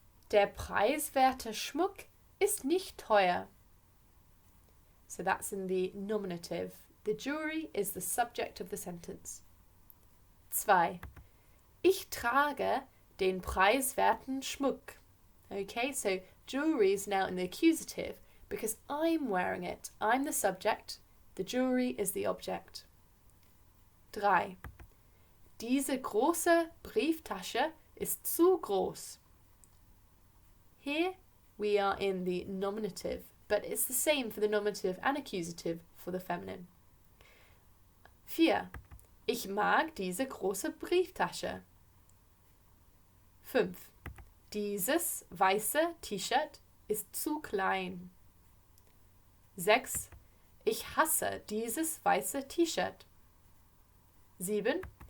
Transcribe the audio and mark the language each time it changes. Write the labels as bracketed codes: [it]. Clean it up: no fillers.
[de] Der preiswerte Schmuck ist nicht teuer. [en] So that's in the nominative. The jewelry is the subject of the sentence. 2. [de] Ich trage den preiswerten Schmuck. [en] Okay, so jewelry is now in the accusative because I'm wearing it. I'm the subject. The jewelry is the object. 3. [de] Diese große Brieftasche ist zu groß. [en] Here we are in the nominative, but it's the same for the nominative and accusative for the feminine. 4. [de] Ich mag diese große Brieftasche. 5. Dieses weiße T-Shirt ist zu klein. 6. Ich hasse dieses weiße T-Shirt. 7.